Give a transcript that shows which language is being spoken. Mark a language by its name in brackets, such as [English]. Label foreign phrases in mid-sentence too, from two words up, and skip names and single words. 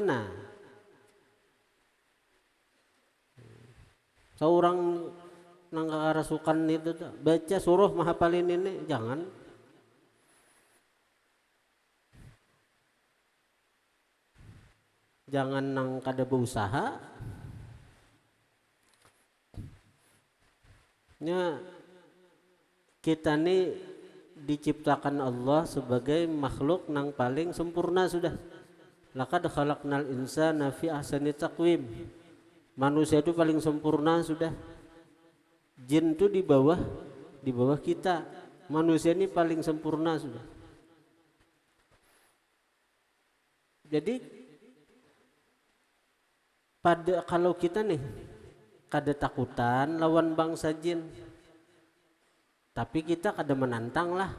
[Banjar] Nah seorang nang karasukan itu tuh baca suruh menghafalin ini, jangan nang kada berusaha nya. Kita nih diciptakan Allah sebagai makhluk nang paling sempurna sudah. [Arabic] Laqad khalaqnal insana fi ahsani taqwim. [Banjar] Manusia itu paling sempurna sudah. Jin itu di bawah kita. Manusia ini paling sempurna sudah. Jadi kalau kita nih kada takutan lawan bangsa jin, tapi kita kada menantang lah.